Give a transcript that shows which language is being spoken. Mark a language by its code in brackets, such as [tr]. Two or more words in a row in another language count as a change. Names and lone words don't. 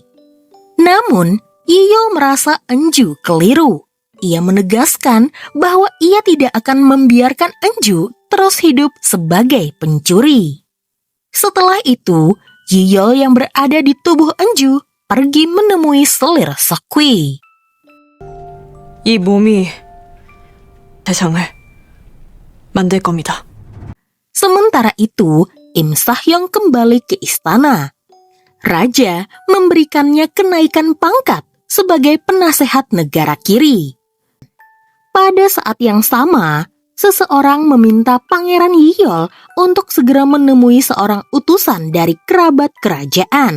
[id] Namun, Yiyol merasa Enju keliru. Ia menegaskan bahwa ia tidak akan membiarkan Enju terus hidup sebagai pencuri. Setelah itu, Yiyol yang berada di tubuh Enju pergi menemui selir Seokwi. [ko] 이 몸이 세상을 만들 겁니다. [id] Sementara itu, Im Sahyong kembali ke istana. Raja memberikannya kenaikan pangkat sebagai penasehat negara kiri. Pada saat yang sama, seseorang meminta Pangeran Yiyol untuk segera menemui seorang utusan dari kerabat kerajaan.